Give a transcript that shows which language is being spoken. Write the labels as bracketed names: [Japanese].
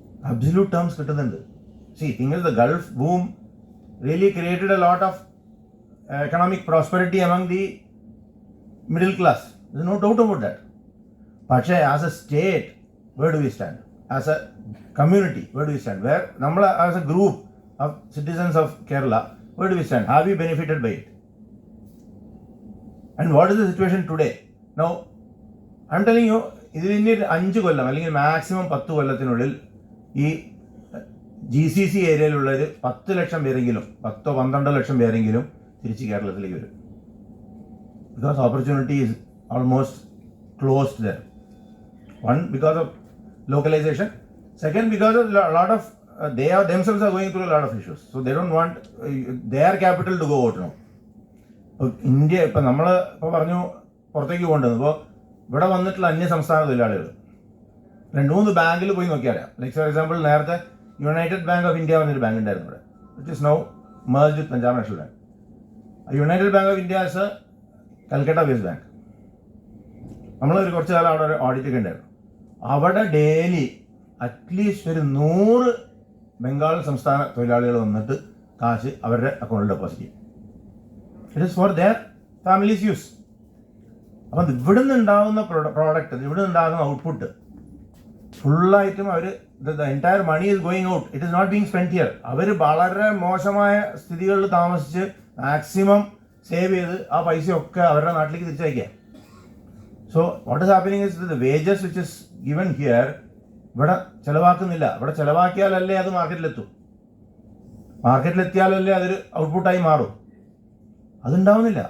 [English] absolute terms [Malayalam] കിട്ടുന്നുണ്ട്. [English] See, thing is the Gulf boom really created a lot of economic prosperity among the middle class. There is no doubt about that. പക്ഷേ as a state, where do we stand? As a community, where do we stand? Where nammal as a group of citizens of Kerala, where do we stand? Have we benefited by it? And what is the situation today? Now, I'm telling you, [Malayalam] ഇതിന് 5 കൊല്ലം അല്ലെങ്കിൽ maximum 10 കൊല്ലത്തിനുള്ളിൽ ഈ GCC ഏരിയയിലുള്ളൊരു 10 ലക്ഷം പേരെങ്കിലും, 10-12 ലക്ഷം പേരെങ്കിലും തിരിച്ച് കേരളത്തിലേക്ക് വരും. [English] Because opportunity is almost closed there. One, because of localization. Second, because of a lot of they are themselves are going through a lot of issues, so they don't want their capital to go out now. [Malayalam] India ഇപ്പം നമ്മൾ ഇപ്പോൾ പറഞ്ഞു പുറത്തേക്ക് പോകേണ്ടത്. ഇപ്പോൾ ഇവിടെ വന്നിട്ടുള്ള അന്യ സംസ്ഥാന തൊഴിലാളികൾ 2-3 ബാങ്കിൽ പോയി നോക്കിയാൽ, [English] like for example [Malayalam] നേരത്തെ യുണൈറ്റഡ് ബാങ്ക് ഓഫ് ഇന്ത്യ പറഞ്ഞൊരു ബാങ്ക് ഉണ്ടായിരുന്നു ഇവിടെ, [English] which is now merged with [Malayalam] Punjab national bank. United bank of India [English] Is a Calcutta based bank. [Malayalam] നമ്മളൊരു കുറച്ച് കാലം അവിടെ ഒരു ഓഡിറ്റൊക്കെ ഉണ്ടായിരുന്നു. അവിടെ ഡെയിലി അറ്റ്ലീസ്റ്റ് ഒരു 100 ബംഗാൾ സംസ്ഥാന തൊഴിലാളികൾ വന്നിട്ട് കാശ് അവരുടെ അക്കൗണ്ടിൽ ഡെപ്പോസിറ്റ് ചെയ്യും. [English] It is for their families use. [Malayalam] അപ്പം ഇവിടുന്ന് ഉണ്ടാകുന്ന പ്രോഡക്റ്റ്, ഇവിടുന്ന് ഉണ്ടാകുന്ന output ഫുള്ളായിട്ടും our [English] The entire money is going out. It is not being spend here. [Malayalam] അവർ വളരെ മോശമായ സ്ഥിതികളിൽ താമസിച്ച് മാക്സിമം സേവ് ചെയ്ത് ആ പൈസയൊക്കെ അവരുടെ നാട്ടിലേക്ക് തിരിച്ചയക്കുക. [English] So what is happening is the wages which is given here [Malayalam] ഇവിടെ ചിലവാക്കുന്നില്ല. ഇവിടെ ചിലവാക്കിയാലല്ലേ അത് മാർക്കറ്റിലെത്തും. മാർക്കറ്റിലെത്തിയാലല്ലേ അതൊരു ഔട്ട്പുട്ടായി മാറും. അതുണ്ടാവുന്നില്ല.